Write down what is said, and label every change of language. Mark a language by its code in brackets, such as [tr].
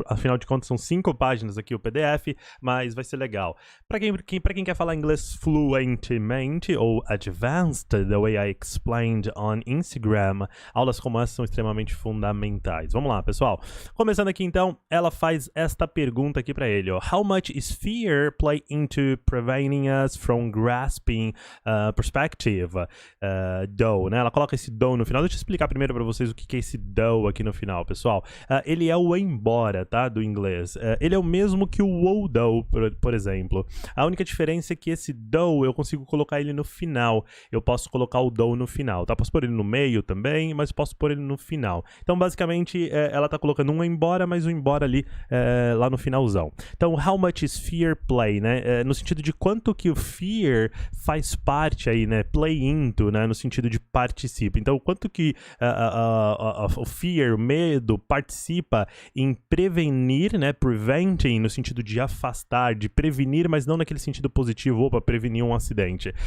[pt] Afinal de contas, são 5 páginas aqui o PDF, mas vai ser legal. Pra quem quer falar inglês fluentemente ou advanced, [en] the way I explained on Instagram, [pt] aulas como essa são extremamente fundamentais. Vamos lá, pessoal. Começando aqui, então, ela faz esta pergunta aqui pra ele, ó. [en] How much is fear play into preventing us from grasping perspective? [pt] Though, né? Ela coloca esse though no final. Deixa eu explicar primeiro pra vocês o que é esse though aqui no final, pessoal. Ele é o embora, tá? Do inglês. Ele é o mesmo que o although, por exemplo. A única diferença é que esse though eu consigo colocar ele no final. Eu posso colocar o though no final, tá? Posso pôr ele no meio também, mas posso pôr ele no final. Então, basicamente, ela tá colocando um embora, mas um embora ali lá no finalzão. Então, [en] how much is fear play, [pt] né? No sentido de quanto que o fear faz parte aí, né? [en] Play into, [pt] né? No sentido de participa. Então, quanto que o fear, o medo, participa em prevenir, né? Preventing, no sentido de afastar, de prevenir, mas não naquele sentido positivo, opa, prevenir um acidente.